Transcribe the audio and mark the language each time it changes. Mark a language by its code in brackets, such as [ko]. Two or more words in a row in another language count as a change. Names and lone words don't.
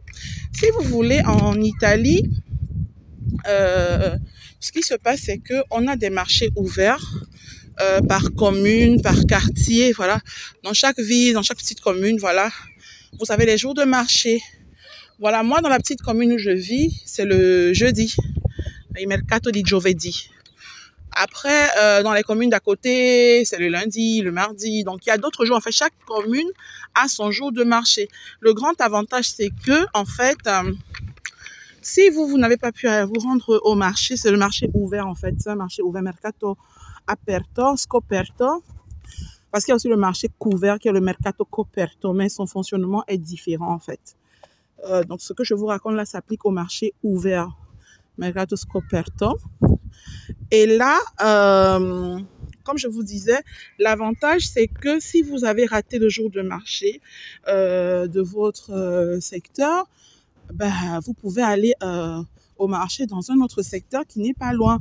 [fr] Si vous voulez, en Italie, ce qui se passe, c'est qu'on a des marchés ouverts par commune, par quartier, voilà. Dans chaque ville, dans chaque petite commune, voilà. Vous avez les jours de marché. Voilà, moi, dans la petite commune où je vis, c'est le jeudi. [it] Il mercato di giovedì. [fr] Après, dans les communes d'à côté, c'est le lundi, le mardi. Donc, il y a d'autres jours. En fait, chaque commune a son jour de marché. Le grand avantage, c'est que, en fait, si vous n'avez pas pu vous rendre au marché, c'est le marché ouvert, en fait. C'est un marché ouvert, [it] mercato aperto, scoperto. [fr] Parce qu'il y a aussi le marché couvert, qui est le [it] mercato coperto, [fr] mais son fonctionnement est différent, en fait. Donc, ce que je vous raconte là s'applique au marché ouvert, [it] mercato scoperto. [fr] Et là, comme je vous disais, l'avantage, c'est que si vous avez raté le jour de marché de votre secteur, ben, vous pouvez aller au marché dans un autre secteur qui n'est pas loin.